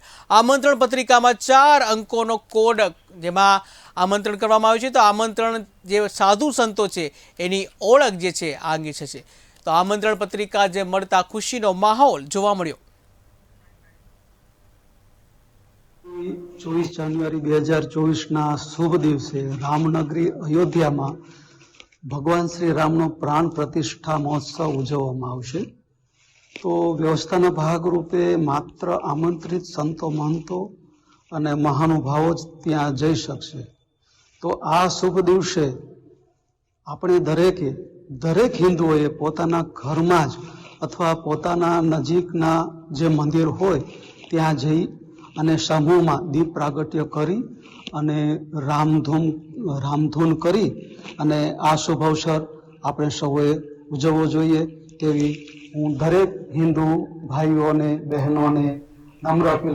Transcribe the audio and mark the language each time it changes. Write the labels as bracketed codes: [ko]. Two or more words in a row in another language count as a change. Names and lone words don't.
[gu] આમંત્રણ પત્રિકામાં 4 અંકોનો કોડ જેમાં આમંત્રણ કરવામાં આવ્યું છે। તો આમંત્રણ જે સાધુ સંતો છે એની ઓળખ જે છે આ અંગે છે। તો આમંત્રણ પત્રિકા જે મળતા ખુશીનો માહોલ જોવા મળ્યો। 24 જાન્યુઆરી 2024 શુભ દિવસે રામનગરી અયોધ્યા માં ભગવાન શ્રી રામનો પ્રાણ પ્રતિષ્ઠા મહોત્સવ ઉજવવામાં આવશે। તો વ્યવસ્થાના ભાગરૂપે માત્ર આમંત્રિત સંતો મહંતો અને મહાનુભાવો જ ત્યાં જઈ શકશે। તો આ શુભ દિવસે આપણે દરેક હિંદુઓએ પોતાના ઘરમાં જ અથવા પોતાના નજીકના જે મંદિર હોય ત્યાં જઈ અને સમૂહમાં દીપ પ્રાગટ્ય કરી અને રામધૂન કરી અને આ શુભ અવસર આપણે સૌએ ઉજવવો જોઈએ તેવી હું દરેક હિન્દુ ભાઈઓને બહેનોને નમ્ર અપીલ કરું।